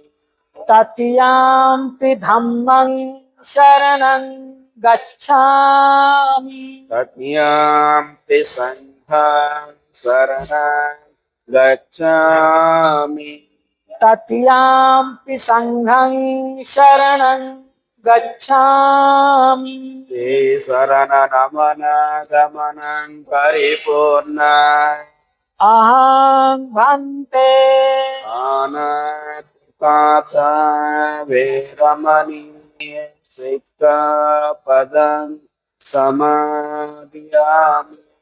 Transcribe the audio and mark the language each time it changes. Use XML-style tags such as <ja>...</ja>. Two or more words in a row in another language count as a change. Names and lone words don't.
<pi>तृतीयंपि धम्मं शरणं गच्छामि। तृतीयंपि संघं शरणं गच्छामि। तृतीयंपि संघं शरणं गच्छामि। ते शरणगमनं परिपूर्णं अहं भन्ते अनात्मता वेरमणि सिक्खपदं समादियामि।</pi>